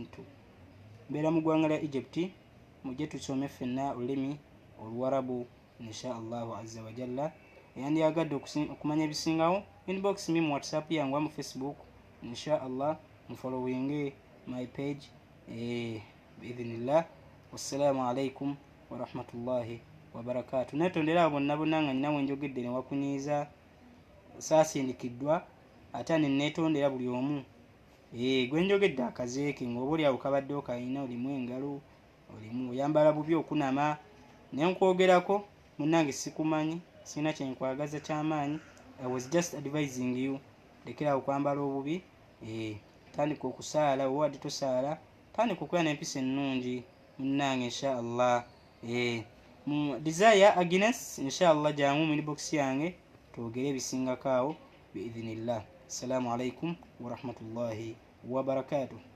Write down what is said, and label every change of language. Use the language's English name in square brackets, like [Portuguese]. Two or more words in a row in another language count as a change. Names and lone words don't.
[Ganda] Mbeera mu ggwanga lya Egypt. Mujje tusome ffenna olulimi Oluwarabu [Arabic] إن شاء الله عز وجل. [Ganda] Yandiyagadde okumanya ebisingawo, [English] inbox me [Ganda] mu WhatsApp yange wa mu Facebook [Arabic] إن شاء الله, [Ganda] mufollowinge [English] my page [Ganda] biidhnillah. [Arabic] والسلام عليكم ورحمة الله وبركاته. [Ganda] Netondera bonna nga ninawe njogedde ne wakunyiiza, saasindikiddwa ate ne neetondera buli omu. Gwe njogedde akazeeke ng'oba oli awo kabadde okayina, olimu engalo, olimu oyambala bubi okunama, ne nkwogerako munnange sikumanyi, sina kye nkwagaza ky'amaanyi. [English] I was just advising you. [Ganda] Lekera okwambala obubi, tandika okusaala, oba wadde tosaala, tandika okubeera n'empisa ennungi munnange [Arabic] إن شاء الله. [Ganda] Desire Agnes [Arabic] إن شاء الله [Ganda] jangu mu inbox yange twogere ebisingako awo biidhnillah. [Arabic] السلام عليكم ورحمة الله وبركاته.